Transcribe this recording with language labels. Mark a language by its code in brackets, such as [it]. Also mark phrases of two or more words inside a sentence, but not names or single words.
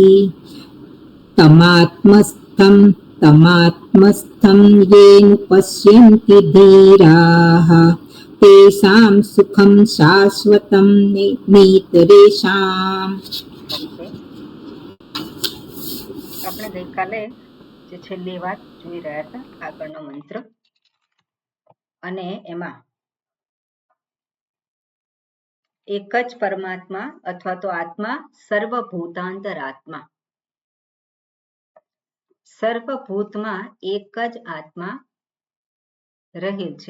[sa] तमात्मस्थं येन पश्यन्ति धीराः, तेषां सुखं शाश्वतं नेतरेषाम्। [gu] આપણે ગઈકાલે જે છેલ્લી વાત જોઈ રહ્યા હતા આગળનો મંત્ર અને એમાં એક જ પરમાત્મા અથવા તો આત્મા સર્વભૂતાંતર આત્મા, સર્વભૂતમાં એક જ આત્મા રહેલ છે.